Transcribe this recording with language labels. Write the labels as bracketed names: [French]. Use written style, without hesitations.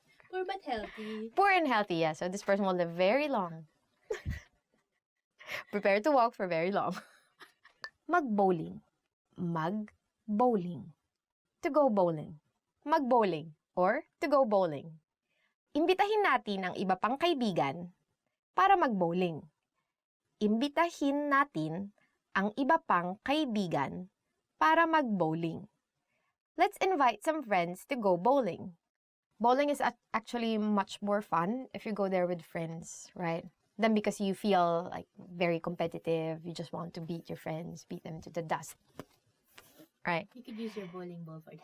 [English] Poor but healthy. Poor and healthy, yeah. So this person will live very long. Prepare to walk for very long. Mag-bowling. Mag-bowling. To go bowling. Mag-bowling or to go bowling. [Filipino] Imbitahin natin ang iba pang kaibigan para mag-bowling. Imbitahin natin ang iba pang kaibigan para mag-bowling. [English] Let's invite some friends to go bowling. Bowling is actually much more fun if you go there with friends, right? Then because you feel, like, very competitive, you just want to beat your friends, beat them to the dust, right? You could use your bowling ball for that.